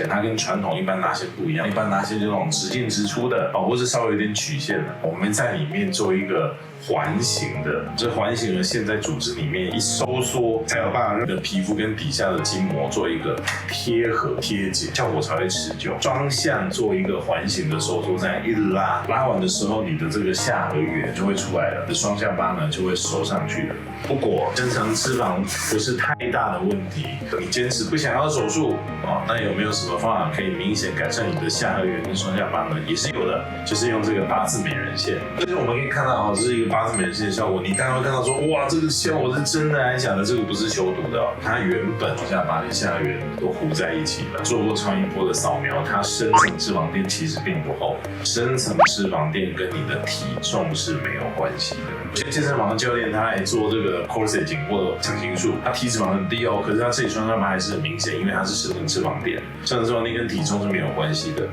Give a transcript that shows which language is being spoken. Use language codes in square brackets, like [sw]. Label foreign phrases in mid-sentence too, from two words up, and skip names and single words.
[zh] 它跟傳統一般拉線不一樣，一般拉線就那種直進直出的，或是稍微有點曲線的，我們在裡面做一個環形的，這環形的線在組織裡面一收縮，才有辦法讓你的皮膚跟底下的筋膜做一個貼合貼緊，效果才會持久。雙向做一個環形的收縮，這樣一拉，拉完的時候，你的這個下頜緣就會出來了，雙下巴呢就會收上去了。如果深層脂肪不是太大的問題，你堅持不想要手術啊，那有没有什么方法可以明显改善你的下頜缘跟双下巴呢？也是有的，就是用这個八字美人線。就是我們可以看到啊，這是一個八字美人線的效果。你當然會看到說，哇，這個效果是真的還是假的？這個不是修圖的哦，它原本雙下巴跟下頜緣都糊在一起了。做過超音波的掃描，它深層脂肪墊其實並不厚，深層脂肪墊跟你的體重是沒有關係的。有些健身房的教練他來做這個 corset 緊或強行術，他體脂肪很低哦，可是他這裡雙下巴還是很明顯，因為它是深層脂肪墊，深層脂肪墊跟體重是沒有關係的。